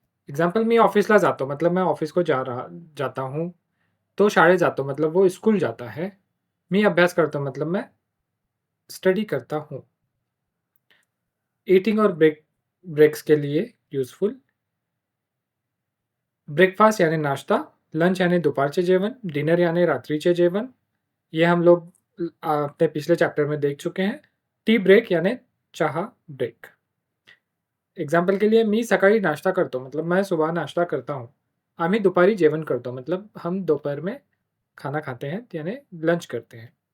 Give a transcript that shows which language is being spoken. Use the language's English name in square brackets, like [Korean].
[Hindi] Example [Marathi] मी ऑफिसला जातो, [Hindi] मतलब मैं ऑफिस को जाता हूँ। [Marathi] तो शाळेत जातो, [Hindi] मतलब वो स्कूल जाता है। [Marathi] मी अभ्यास करतो, [Hindi] मतलब मैं स्टडी करता हूँ। ईटिंग और ब्रेक्स के लिए यूजफुल। ब्रेकफास्ट यानी नाश्ता, लंच यानी दुपारचे जेवण, डिनर यानी रात्रीचे जेवण। ये हम लोग अपने पिछले चैप्टर में देख चुके हैं। टी ब्रेक यानी चहा ब्रेक। एग्जाम्पल के लिए [Marathi] मी सकाळी नाश्ता करतो, [Hindi] मतलब मैं सुबह नाश्ता करता हूँ। [Marathi] आम्ही दुपारी जेवण करतो, [Hindi] मतलब हम दोपहर में खाना खाते हैं यानी लंच करते हैं।